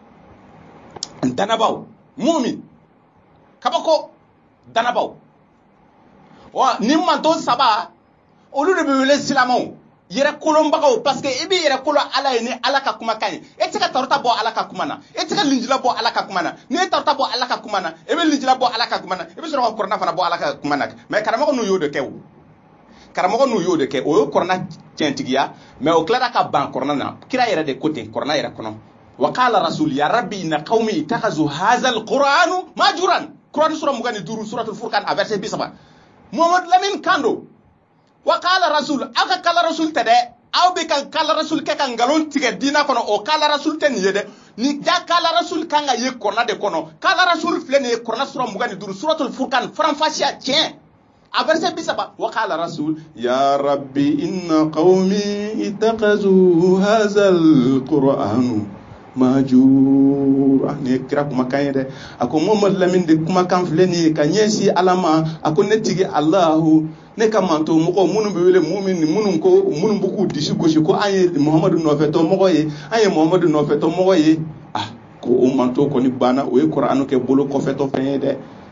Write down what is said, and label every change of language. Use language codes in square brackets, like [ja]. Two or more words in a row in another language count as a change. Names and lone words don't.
[bm] danabaw mumin kabako danabaw wa ni manto saba olu de bɛ wele silamɛw yɛrɛ kolonbagaw [fr] parce que [bm] i bɛ yɛrɛ kolon ala ye ni ala ka kumakan ye e tɛ ka Tawrata bɔ ala ka kuma na e tɛ ka Linjila bɔ ala ka kuma na ni ye Tawrata bɔ ala ka kuma na e bɛ Linjila bɔ ala ka kuma na e bɛ sɔrɔ ka Kuranɛ fana bɔ ala ka kuma na mais karamɔgɔ n'u y'o de kɛ o karamɔgɔ n'u y'o de kɛ o ye Kuranɛ tiɲɛtigiya mais o tilara ka ban Kuranɛ na kira yɛrɛ de ko ten Kuranɛ yɛrɛ kɔnɔ [ar] وقال الرسول يا رب إن قومي اتخذوا هذا القرآن مهجورا [bm] Kuranɛ sura 25 suratul Furqan a verset 30 Muhammad Lamin Kando [ar] وقال الرسول [bm] aw ka [ar] قال الرسول [bm] tɛ dɛ aw bɛ ka [ar] قال الرسول [bm] kɛ ka ngalon tigɛ diina kɔnɔ o [ar] قال الرسول [bm] tɛ nin ye dɛ ni ja [ar] قال الرسول [bm] kan ka ye Kuranɛ de kɔnɔ [ar] قال الرسول [bm] filɛ nin ye Kuranɛ sura 25 suratul Furqan faranfasiya tiɲɛ a verset 30 [ar] وقال الرسول يا رب إن قومي اتخذوا هذا القرآن [bm] mahjura ne kira kumakan ye dɛ a ko Muhammad Lamin de kumakan filɛ nin ye ka ɲɛsin ala ma a ko ne tigi Allahu ne ka manto mɔgɔ minnu bɛ wele minnu bɛ k'u disi gosi ko an ye Muhamadu nɔfɛtɔ mɔgɔ ye an ye Muhamadu nɔfɛtɔ mɔgɔ ye ko o manto kɔni banna o ye Kuranɛ kɛ bolo kɔfɛtɔ fɛn ye dɛ